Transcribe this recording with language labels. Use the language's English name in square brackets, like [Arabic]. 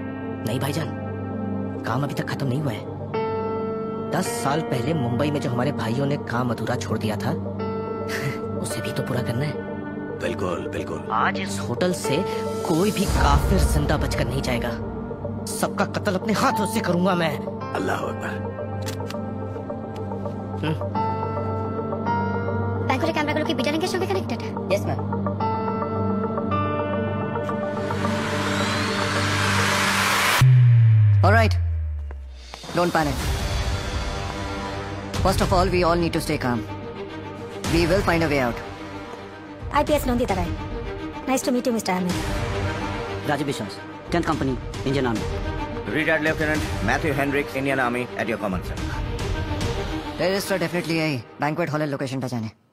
[Hindi] नहीं भाईजान, काम अभी तक खत्म नहीं हुआ है। 10 साल पहले मुंबई में जो हमारे भाइयों ने काम अधूरा छोड़ दिया था उसे भी तो पूरा करना है। बिल्कुल बिल्कुल। आज इस होटल से कोई भी काफिर जिंदा बचकर नहीं जाएगा। सबका कत्ल अपने हाथों से करूंगा मैं। अल्लाह अकबर। [Bangla] ব্যাংকের ক্যামেরাগুলো কি বিটা লিংকের সঙ্গে connected? [English] Yes ma'am. Alright, don't panic. First of all, we all need to stay calm. We will find a way out. IPS Nandita Roy. Nice to meet you mister Ahmed. Rajib Biswas, 10th company, Indian Army. Retired Lieutenant Matthew Hendricks, Indian Army, at your command, sir. [Bangla] টেররিস্টরা definitely এই banquet হলের লোকেশনটা জানে।